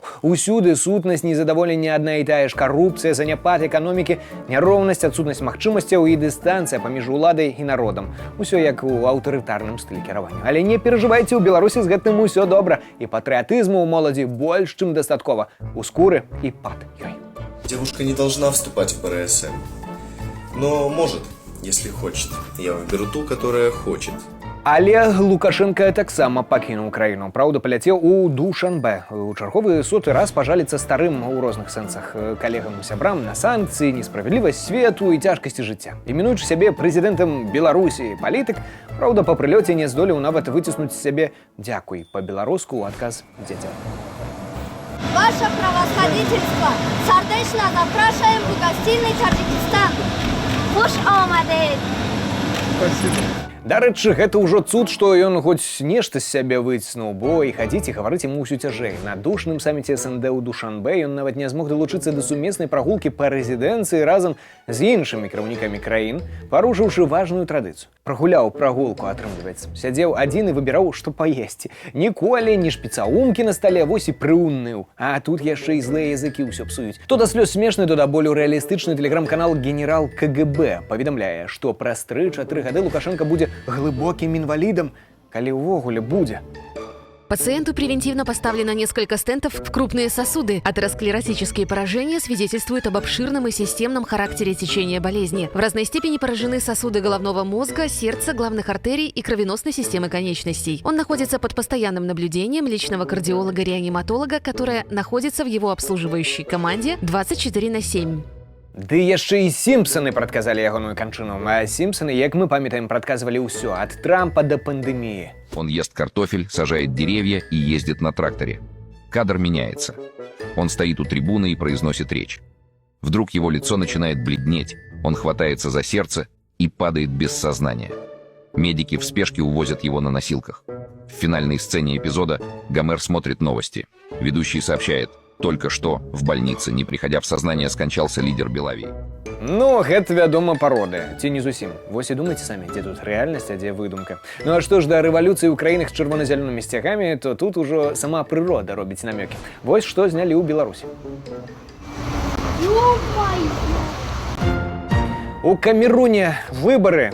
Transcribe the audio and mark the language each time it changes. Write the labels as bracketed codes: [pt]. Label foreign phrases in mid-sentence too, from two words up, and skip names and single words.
[be] Усюды сутнасць незадаволення адна і тая ж: карупцыя, заняпад эканомікі, няроўнасць, адсутнасць магчымасцяў і дыстанцыя паміж уладай і народам. Усё як у аўтарытарным стылі кіравання. Але не перажывайце, у Беларусі з гэтым усё добра. І патрыятызму ў моладзі больш, чым дастаткова. У скуры і пад ёй. [ru] Девушка не должна вступать в БРСМ, но может, если хочет. Я выберу ту, которая хочет. [be] Але Лукашенко таксама пакінуў краіну. Праўда, паляцеў у Душанбе. У чарговы соты раз пажаліцца старым у розных сэнсах калегам-сябрам на санкцыі, несправядлівасць свету і цяжкасці жыцця. Іменуючы сябе прэзідэнтам Беларусі палітык, праўда, па прылёце не здолеў нават выціснуць з сябе «дзякуй» па-беларуску ў адказ дзецям. [ru] Ваше правосходительство, сердечно запрашиваем в гостиный Таджикистан. [tg] Хуш омадед! [be] Дарэчы, гэта ўжо цуд, што ён хоць нешта з сябе выціснуў, бо і хадзіць і гаварыць яму ўсё цяжэй. На душным саміце СНД ў Душанбе ён нават не змог далучыцца да сумеснай прагулкі па рэзідэнцыі разам з іншымі кіраўнікамі краін, парушыўшы важную традыцыю. Прагуляў прагулку, атрымліваецца. Сядзеў адзін і выбіраў, што паесці. Ніколі не шпіцаумкі на стале, вось і прыўныў. А тут яшчэ і злыя языкі ўсё псуюць. То да слёз смешны, то да болю рэалістычны тэлеграм-канал «Генерал КГБ» паведамляе, што праз 3-4 гады Лукашенко будзе [ru] глыбоким инвалидом, [be] калі ўвогуле будзе. [ru] Пациенту превентивно поставлено несколько стентов в крупные сосуды. Атеросклеротические поражения свидетельствуют об обширном и системном характере течения болезни. В разной степени поражены сосуды головного мозга, сердца, главных артерий и кровеносной системы конечностей. Он находится под постоянным наблюдением личного кардиолога-реаниматолога, которая находится в его обслуживающей команде 24/7. [be] Ды яшчэ і Сімпсаны прадказалі ягоную канчыну. А Сімпсаны, як мы памятаем, прадказвалі ўсё ад Трампа да пандэміі. [ru] Он ест картофель, сажает деревья и ездит на тракторе. Кадр меняется. Он стоит у трибуны и произносит речь. Вдруг его лицо начинает бледнеть, он хватается за сердце и падает без сознания. Медики в спешке увозят его на носилках. В финальной сцене эпизода Гомер смотрит новости. Ведущий сообщает: только что в больнице, не приходя в сознание, скончался лидер Белавии. [be] Ну, гэта, вядома, пароды. Ці не зусім. Вось і думайце самі, дзе тут рэальнасць, а дзе выдумка. Ну а што ж да рэвалюцыі ў краінах з чырвона-зялёнымі сцягамі, то тут ужо сама прырода робіць намёкі. Вось што знялі ў Беларусі. У Камеруне выбары.